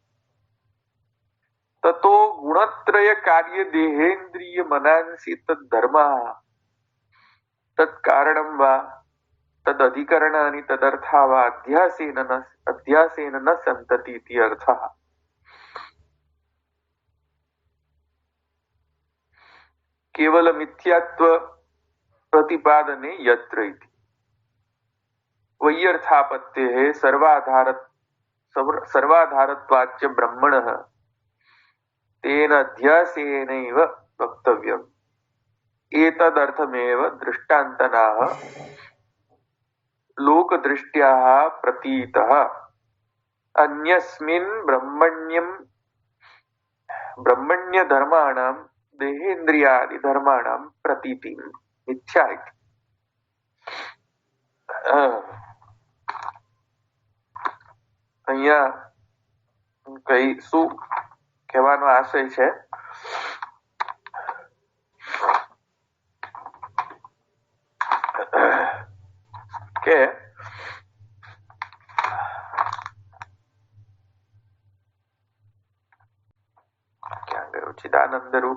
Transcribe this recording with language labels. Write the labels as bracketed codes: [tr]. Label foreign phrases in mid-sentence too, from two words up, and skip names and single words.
[sa] તતો ગુણત્રય કાર્ય દેહેન્દ્રિય મનાંસી તદ્ધર્મા તત્કારણમ વા તદ અધિકરણાની તદર્થા વા અધ્યાસેન ન સંતતિ ઇતિ અર્થઃ. કેવલ મિથ્યાત્વ प्रतिपादने यत्र इति वैयर्थापत्तेः सर्वाधारत्वाच्च ब्रह्मणः तेन अध्यासेनैव वक्तव्यम् एतदर्थमेव दृष्टान्तनाः लोकदृष्ट्याः प्रतीतः अन्यस्मिन् ब्रह्मण्यधर्माणां देहेन्द्रियादिधर्माणां प्रतीतिं मिथ्या इति। [gu] અહીંયા કઈ શું કહેવાનો આશય છે કે ક્યાં ગયો ચિદાનંદ રૂપ?